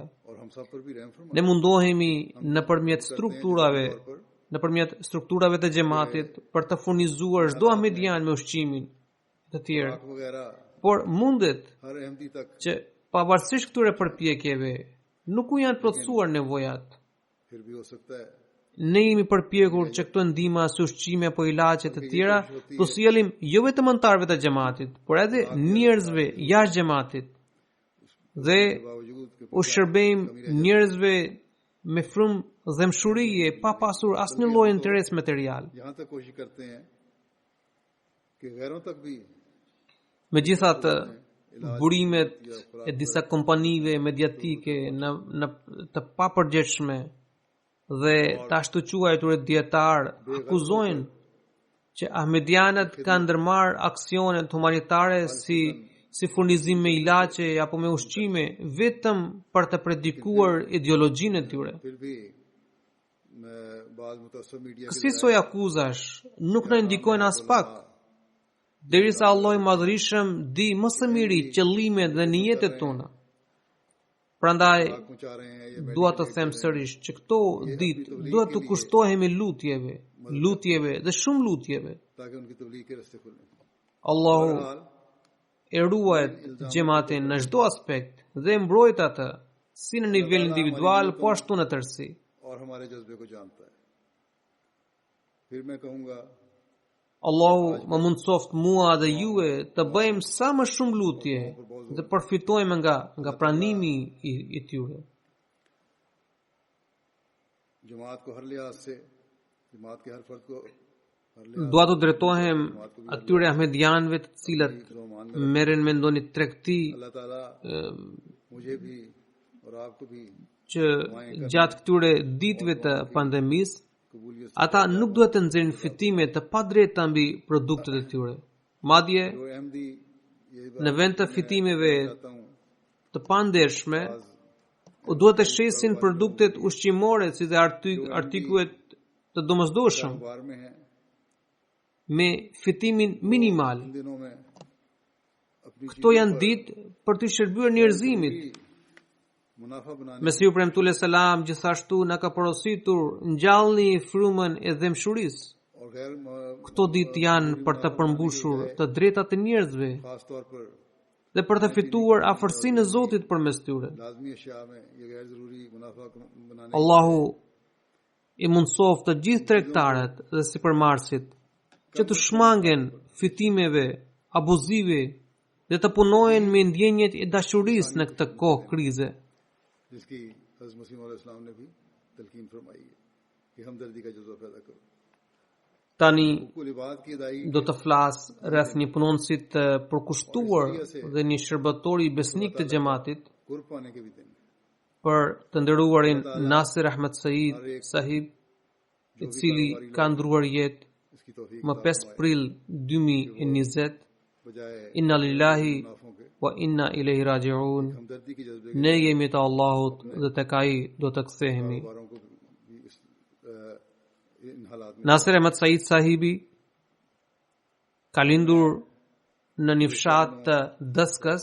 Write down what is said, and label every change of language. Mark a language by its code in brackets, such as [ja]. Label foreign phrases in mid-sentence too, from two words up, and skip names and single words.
[sq] Ne mundohemi nëpërmjet strukturave të xhamatit për të furnizuar çdo ahmedian me ushqimin të tjerë. Por mundet që pavarësisht këtyre përpjekjeve, nuk u janë plotësuar nevojat. [ur] پھر بھی ہو سکتا ہے [sq] Ne jemi përpjekur që këto ndihma si ushqime apo ilaçe të tjera të sjellim jo vetëm anëtarëve të xhamatit, por edhe njerëzve jashtë xhamatit. Dhe [ur] باوجود کہ [sq] u shërbejmë njerëzve me frymë dhémshurie pa pasur asnjë lloj interes material. [ur] یہاں تک کوشش کرتے ہیں کہ غیروں تک بھی [sq] Megjithatë, burimet e disa kompanive mediatike në të papërgjegjshme dhe të ashtu quajtur dietar akuzojnë që ahmedianët kanë ndërmarrë aksionet humanitare si furnizim me ilaçe apo me ushqime vetëm për të predikuar ideologjinë e tyre. [ur] پھر بھی بعض متعصب میڈیا کے [sq] Kësi soi akuzash nuk na ndikojnë as pak, derisa Allah i Madhërisëm di më së miri qëllimet dhe niyetet tona. Prandaj [ur] پہنچا رہے ہیں یہ [sq] dua të them sërish që këto ditë duhet të kushtohemi lutjeve dhe shumë lutjeve. [ur] تاکہ ان کی تبلیغ کے راستے کھلیں [sq] Allahu e ruajt xhamatin në çdo aspekt dhe e mbrojt atë si në nivel individual po ashtu në tërësi. [ur] اور ہمارے جذبے کو جانتا ہے پھر میں کہوں گا [sq] Allahu më mundsoft mua dhe juve të bëjmë sa më shumë lutje dhe përfitojmë nga pranimi i tyre. [ur] جماعت کو ہر لحاظ سے جماعت کے ہر فرد کو ہر لحاظ [sq] Dua të drejtohem atyre ahmedianëve të cilët merren me ndonjë tregti [ur] اللہ تعالیٰ مجھے بھی اور آپ کو بھی [sq] që gjatë këtyre ditëve të pandemisë [ur] कबूलियत [sq] ata nuk duhet të nxjerrin fitime të padrejta mbi produktet e tyre. Madje [ur] جو احمدی یہ [sq] në vend të fitimeve [ur] بتاتا ہوں [sq] të pandershme, u duhet të shesin produktet ushqimore si dhe artikujt të domosdoshëm [ur] اخبار میں ہے [sq] me fitimin minimal. [ur] ان دنوں میں اپنی [sq] Këto janë ditë për të shërbyer njerëzimit. [ur] منافع بنانے [sq] Mesiu premtule selam gjithashtu na ka porositur ngjallni frymën e dhémshurisë. [ur] اور غیر [sq] Këto ditë janë për të përmbushur të drejtat e njerëzve [ur] خاص طور پر [sq] dhe për të fituar afërsinë e Zotit përmes tyre. [ur] لازمی اشیاء میں یہ غیر ضروری منافع بنانے [sq] Allahu i mundsoft të gjithë tregtarët dhe sipërmarrësit që të shmangen fitimeve abuzive dhe të punojnë me ndjenjet e dashurisë në këtë kohë krize. [ur] جس کی حضرت مسیح علیہ السلام نے بھی تلقین فرمائی ہے کہ ہمدردی کا جذبہ پیدا کرو [sq] Tani [ur] کل عبادت کی ادائیگی [sq] do të flas rreth një punonësit të përkushtuar dhe një shërbëtor i besnik të xhamatit, [ur] قرب پانے کے بھی دن [sq] për të nderuarin Nasir Ahmed Said Sahib, i cili ka ndruar jetë [ur] اس کی توفیق [sq] më 5 prill 2020. [ur] बजाय [ar] إنا لله [ur] منافعوں کے [ar] وإنا إليه راجعون. [ur] ہمدردی کی جذبے [sq] Ne jemi të Allahut dhe tek ai do të kthehemi. [ur] کاروباروں کو بھی ان حالات میں [sq] Nasir Ahmed Said Sahibi ka lindur në një fshat të Dëskës